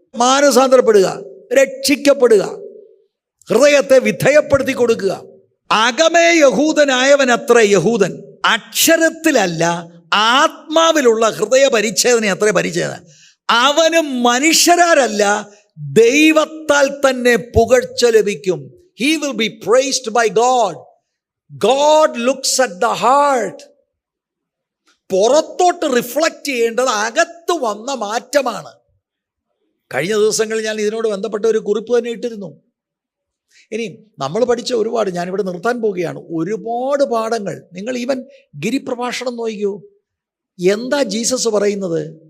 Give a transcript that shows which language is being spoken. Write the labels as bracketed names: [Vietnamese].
[Malayalam] മാനസാന്തരപ്പെടുക, രക്ഷിക്കപ്പെടുക, ഹൃദയത്തെ വിധേയപ്പെടുത്തി കൊടുക്കുക. അകമേ യഹൂദനായവൻ അത്ര യഹൂദൻ, അക്ഷരത്തിലല്ല ആത്മാവിലുള്ള ഹൃദയ പരിച്ഛേദന അത്ര പരിച്ഛേദന. അവനും മനുഷ്യരാരല്ല, ദൈവത്താൽ തന്നെ പുകഴ്ച ലഭിക്കും. [English] He will be praised by God. God looks at the heart. [Malayalam] പുറത്തോട്ട് റിഫ്ലക്റ്റ് ചെയ്യേണ്ടത് അകത്ത് വന്ന മാറ്റമാണ്. കഴിഞ്ഞ ദിവസങ്ങളിൽ ഞാൻ ഇതിനോട് ബന്ധപ്പെട്ട ഒരു കുറിപ്പ് തന്നെ ഇട്ടിരുന്നു. ഇനി നമ്മൾ പഠിച്ച ഒരുപാട്, ഞാനിവിടെ നിർത്താൻ പോവുകയാണ്, ഒരുപാട് പാഠങ്ങൾ. നിങ്ങൾ ഈവൻ ഗിരിപ്രഭാഷണം നോക്കിയോ, എന്താ ജീസസ് പറയുന്നത്?